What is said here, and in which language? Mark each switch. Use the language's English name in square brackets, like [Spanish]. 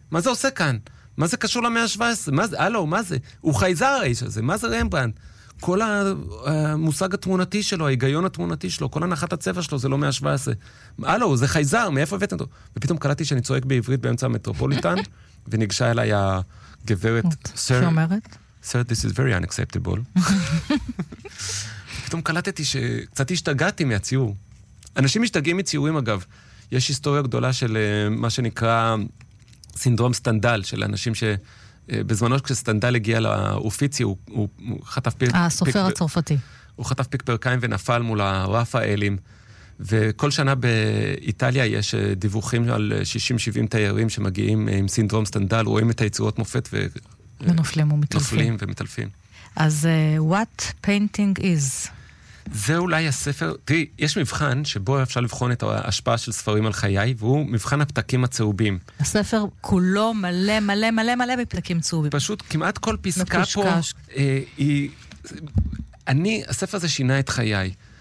[Hebrew] מה זה עושה כאן? מה זה קשור למאה ה-17? מה זה? הלו, מה זה? הוא חייזר, האיש הזה. מה זה רמברנט?" כל המושג התמונתי שלו, ההיגיון התמונתי שלו, כל הנחת הצבע שלו, זה לא 117. הלו, זה חייזר, מאיפה הבאת אותו? ופתאום קלטתי שאני צועק בעברית באמצע המטרופוליטן, וניגשה אליי הגברת, סר, שאומרת? [English] סר, this is very unacceptable. [Hebrew] פתאום קלטתי שקצת השתגעתי מהציור. אנשים משתגעים מציורים, אגב. יש היסטוריה גדולה של מה שנקרא סינדרום סטנדל, של אנשים ש... בזמנו כשסטנדל הגיע לאופיצי, הוא חטף פיק... הסופר הצרפתי. הוא חטף פיק פרקיים ונפל מול הרפאלים, וכל שנה באיטליה יש דיווחים על 60-70 תיירים שמגיעים עם סינדרום סטנדל, רואים את היצירות מופת ונופלים ומתלפים. נופלים ומתלפים. אז [English] what painting is? [Hebrew] זה אולי הספר... תראי, יש מבחן שבו אפשר לבחון את ההשפעה של ספרים על חיי, והוא מבחן הפתקים הצהובים. הספר כולו מלא מלא מלא מלא בפתקים צהובים. פשוט כמעט כל פסקה פה היא... אני, הספר הזה שינה את חיי.